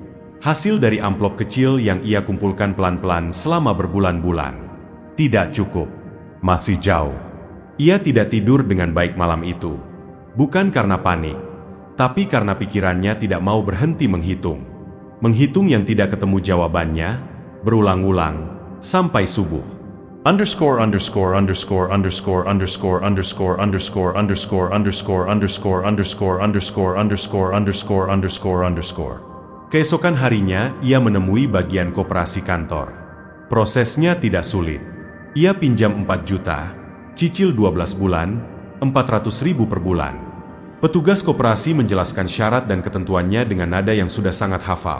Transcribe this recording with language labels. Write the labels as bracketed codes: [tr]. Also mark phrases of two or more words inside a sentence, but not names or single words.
[id] Hasil dari amplop kecil yang ia kumpulkan pelan-pelan selama berbulan-bulan. Tidak cukup. Masih jauh. Ia tidak tidur dengan baik malam itu. Bukan karena panik, tapi karena pikirannya tidak mau berhenti menghitung. Menghitung yang tidak ketemu jawabannya, berulang-ulang, sampai subuh. Underscore underscore underscore underscore underscore underscore underscore underscore underscore underscore underscore underscore underscore underscore underscore underscore. Keesokan harinya, ia menemui bagian koperasi kantor. Prosesnya tidak sulit. Ia pinjam 4 juta, cicil 12 bulan, 400.000 per bulan. Petugas koperasi menjelaskan syarat dan ketentuannya dengan nada yang sudah sangat hafal.